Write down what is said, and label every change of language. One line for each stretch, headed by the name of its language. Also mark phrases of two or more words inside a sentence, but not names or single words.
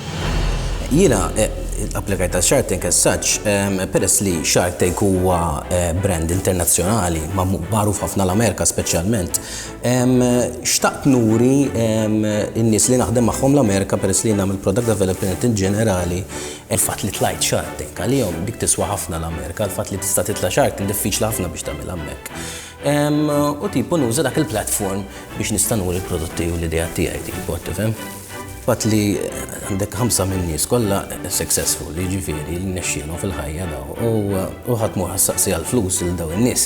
Maltese: Jiena applikajt għal Shark Tank
English: as such,
Maltese: peress li Shark Tank huwa brand internazzjonali, magħruf ħafna l-Amerika speċjalment. Xtaqt nuri n-nies li naħdem magħhom l-Amerika peress li nagħmel
English: product development
Maltese: in ġenerali, il-fatt li tlajt Shark Tank għalihom dik tiswa ħafna l-Amerika, il-fatt li tista' titla' Shark Tank diffiċli ħafna biex tagħmel hemmhekk. U tipo nuża dak il-platform biex nista' nuri l-prodotti u l-idea tiegħi tipo, tifhem? Fatt li għandek 5 minn nies kollha successful, jiġifieri li nexxielhom fil-ħajja daw u ħadd mur ħassaqsi għall-flus lil dawn in-nies.